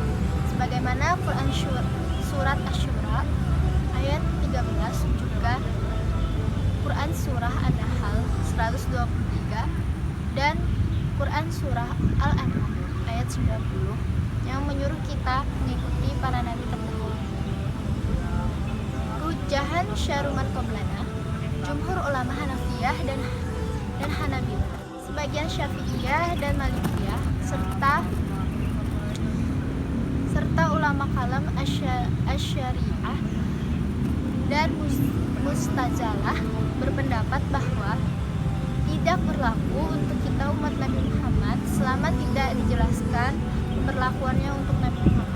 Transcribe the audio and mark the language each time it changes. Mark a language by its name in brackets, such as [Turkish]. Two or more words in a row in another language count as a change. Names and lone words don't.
[Indonesian] Sebagaimana Quran surat Asy-Syura ayat 13, juga Quran surah An-Nahl 123 dan Quran surah Al-An'am ayat 90 yang menyuruh kita mengikuti para nabi terdahulu. [Arabic] حجية شرع من قبلنا, [Indonesian] jumhur ulama Hanafiyah dan Hanabilah, sebagian Syafi'iyah dan Malikiyah, serta ulama kalam Asy'ariyah dan Mu'tazilah berpendapat bahwa tidak berlaku untuk kita umat Nabi Muhammad selama tidak dijelaskan pemberlakuannya untuk Nabi Muhammad.